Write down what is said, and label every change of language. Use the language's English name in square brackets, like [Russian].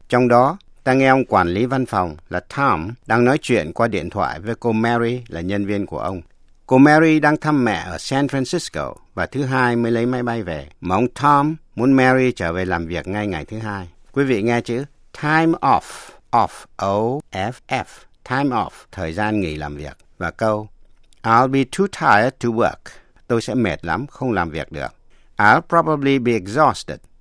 [Vietnamese] Trong đó, ta nghe ông quản lý văn phòng là Tom đang nói chuyện qua điện thoại với cô Mary là nhân viên của ông. Cô Mary đang thăm mẹ ở San Francisco và thứ hai mới lấy máy bay về. Mà ông Tom muốn Mary trở về làm việc ngay ngày thứ hai. Quý vị nghe chữ time off, off, O-F-F. Time off, thời gian nghỉ làm việc. Và câu, [English] I'll be too tired to work. [Vietnamese] Tôi sẽ mệt lắm, không làm việc được. [English] I'll probably be exhausted.